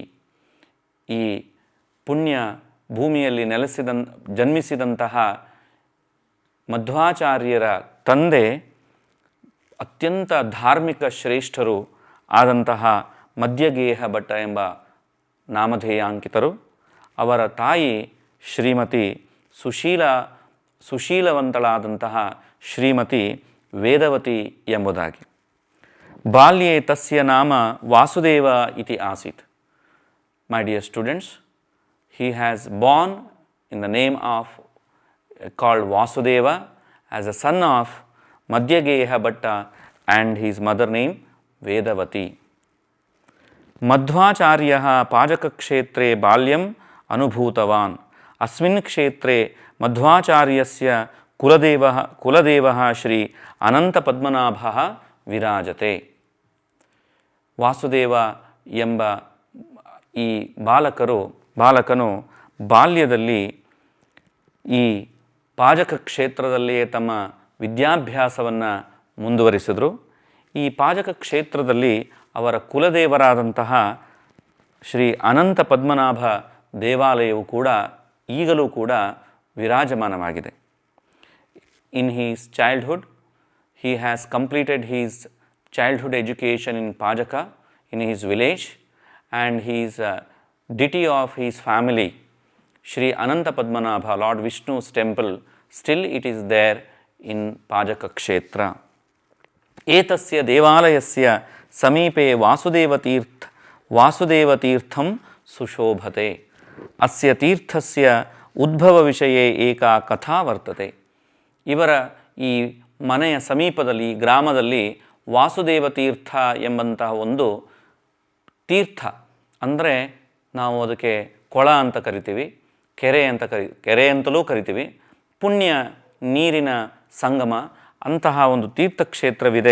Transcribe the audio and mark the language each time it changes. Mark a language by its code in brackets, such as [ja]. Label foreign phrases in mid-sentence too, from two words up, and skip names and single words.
[kn] ಈ ಪುಣ್ಯ ಭೂಮಿಯಲ್ಲಿ ಜನ್ಮಿಸಿದಂತಹ ಮಧ್ವಾಚಾರ್ಯರ ತಂದೆ ಅತ್ಯಂತ ಧಾರ್ಮಿಕ ಶ್ರೇಷ್ಠರು ಆದಂತಹ ಮಧ್ಯಗೇಹ ಭಟ್ಟ ಎಂಬ ನಾಮಧೇಯಾಂಕಿತರು. ಅವರ ತಾಯಿ ಶ್ರೀಮತಿ ಸುಶೀಲವಂತಳಾದಂತಹ ಶ್ರೀಮತಿ ವೇದವತಿ ಎಂಬುದಾಗಿ. [sa] ಬಾಲ್ಯೆ ತಸ್ಯ ನಾಮ ವಾಸುದೇವ ಇತಿ ಆಸೀತ್. [en] My dear students, he has born in the name of called Vasudeva as a son of Madhyageha Bhatta and his mother name Vedavati. [sa] मध्वाचार्यः पाजकक्षेत्रे बाल्यम् अनुभूतवान्. अस्मिन् क्षेत्रे मध्वाचार्यस्य कुलदेवः श्री अनन्त पद्मनाभः विराजते. [kn] ವಾಸುದೇವ ಎಂಬ ಈ ಬಾಲಕನು ಬಾಲ್ಯದಲ್ಲಿ ಈ ಪಾಜಕ ಕ್ಷೇತ್ರದಲ್ಲಿಯೇ ತಮ್ಮ ವಿದ್ಯಾಭ್ಯಾಸವನ್ನು ಮುಂದುವರಿಸಿದರು. ಈ ಪಾಜಕ ಕ್ಷೇತ್ರದಲ್ಲಿ ಅವರ ಕುಲದೇವರಾದಂತಹ ಶ್ರೀ ಅನಂತ ಪದ್ಮನಾಭ ದೇವಾಲಯವು ಕೂಡ ಈಗಲೂ ಕೂಡ ವಿರಾಜಮಾನವಾಗಿದೆ. [en] In his childhood he has completed his childhood education in Pajaka in his village, and his deity of his family, Shri Ananta Padmanabha, Lord Vishnu's temple, still it is there in Pajaka Kshetra. [sa] एतस्य देवालयस्य समीपे वासुदेवतीर्थं सुशोभते. Asya ತೀರ್ಥಸ್ಯ ಉದ್ಭವ ವಿಷಯೇ ಏಕಾ ಕಥಾ ವರ್ತತೆ. [kn] ಇವರ ಈ ಮನೆಯ ಸಮೀಪದಲ್ಲಿ, ಗ್ರಾಮದಲ್ಲಿ ವಾಸುದೇವ ತೀರ್ಥ ಎಂಬಂತಹ ಒಂದು ತೀರ್ಥ, ಅಂದರೆ ನಾವು ಅದಕ್ಕೆ ಕೊಳ ಅಂತ ಕರಿತೀವಿ, ಕೆರೆ ಅಂತಲೂ ಕರಿತೀವಿ, ಪುಣ್ಯ ನೀರಿನ ಸಂಗಮ ಅಂತಹ ಒಂದು ತೀರ್ಥಕ್ಷೇತ್ರವಿದೆ.